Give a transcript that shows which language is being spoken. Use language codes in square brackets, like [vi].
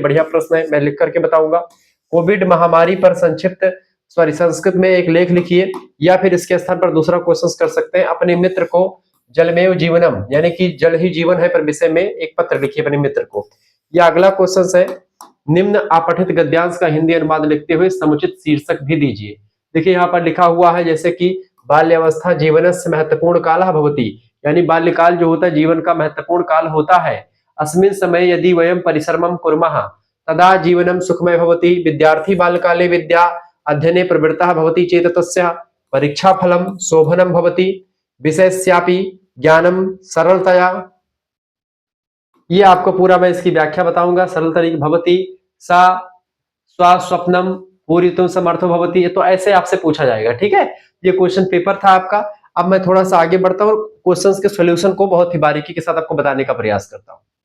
[hi] बढ़िया प्रश्न है, मैं लिख करके बताऊंगा। कोविड महामारी पर संस्कृत में एक लेख लिखिए, या फिर इसके स्थान पर दूसरा क्वेश्चन कर सकते हैं, अपने मित्र को [sa] जलमेव जीवनम, [hi] यानी कि जल ही जीवन है पर विषय में एक पत्र लिखिए अपने मित्र को। यह अगला क्वेश्चन है, निम्न अपठित गद्यांश का हिंदी अनुवाद लिखते हुए समुचित शीर्षक भी दीजिए। देखिए यहाँ पर लिखा हुआ है, जैसे कि [sa] बाल्यावस्था जीवनस्य महत्वपूर्ण कालः भवति, [hi] यानी बाल्यकाल जो होता है जीवन का महत्वपूर्ण काल होता है। [sa] अस्मिन् समय यदि वयं परिश्रमं कुर्मः तदा जीवनं सुखमय भवति। विद्यार्थी बाल्यकाले विद्या अध्ययने प्रवृत्तः भवति चेत् तस्य परीक्षाफलं शोभनं भवति, विषयस्यापि ज्ञानम सरलतया। [hi] ये आपको पूरा मैं इसकी व्याख्या बताऊंगा। सरल तरीके [sa] भवति सा स्वप्नम पूरितुम समर्थो भवति, [hi] तो ऐसे आपसे पूछा जाएगा। ठीक है, ये क्वेश्चन पेपर था आपका। अब मैं थोड़ा सा आगे बढ़ता हूं और क्वेश्चंस के सॉल्यूशन को बहुत ही बारीकी के साथ आपको बताने का प्रयास करता हूं।